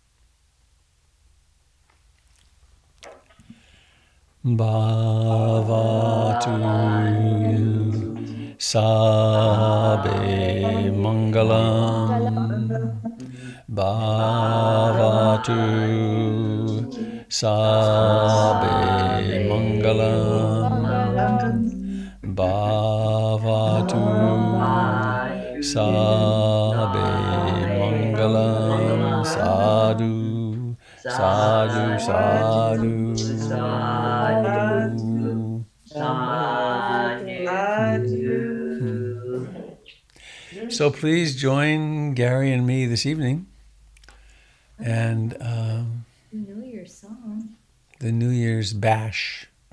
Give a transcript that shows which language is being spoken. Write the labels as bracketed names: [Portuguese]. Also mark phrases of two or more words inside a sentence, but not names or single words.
[Pali] Bhavatu Sabe Mangalam Bhavatu Sabe Mangalam Bhavatu Sabe Mangalam Sadhu Sadhu Sadhu [English] So please join Gary and me this evening and New Year's song. the New Year's bash.